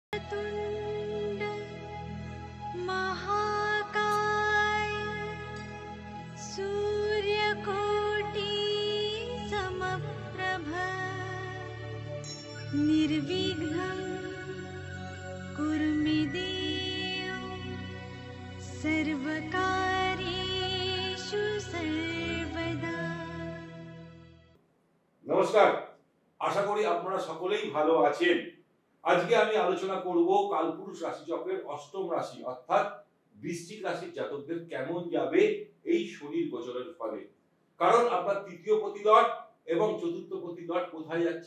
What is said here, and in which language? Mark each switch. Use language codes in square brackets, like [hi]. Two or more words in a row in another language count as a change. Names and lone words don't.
[sa] वक्रतुण्ड महाकाय सूर्यकोटि समप्रभ निर्विघ्नं कुरु मे देव सर्वकार्येषु सर्वदा। [bn] নমস্কার, আশা করি আপনারা সকলেই ভালো আছেন। আজকে আমি আলোচনা করব কালপুরুষ রাশিচক্রের অষ্টম রাশি অর্থাৎ বৃশ্চিক রাশির জাতকদের কেমন যাবে এই শনির গোচরের ফলে। কারণ আপনার তৃতীয় প্রতিলট এবং চতুর্থ প্রতিলট কোথায় যাচ্ছে?